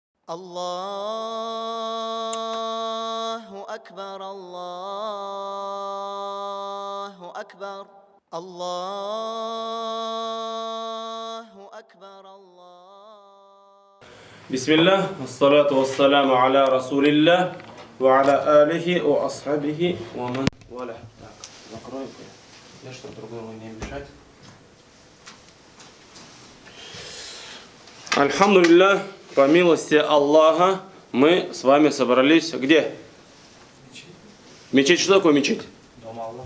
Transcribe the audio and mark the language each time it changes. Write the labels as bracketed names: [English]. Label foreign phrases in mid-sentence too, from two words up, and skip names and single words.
[Arabic] الله أكبر الله أكبر الله أكبر الله. بسم الله والصلاة والسلام على رسول الله وعلى آله وأصحابه ومن والاه. [Russian] Так, закройте. Я что другому не мешать. Альхамдулилля, по милости Аллаха, мы с вами собрались где? Мечеть. Что такое мечеть? Дом Аллаха.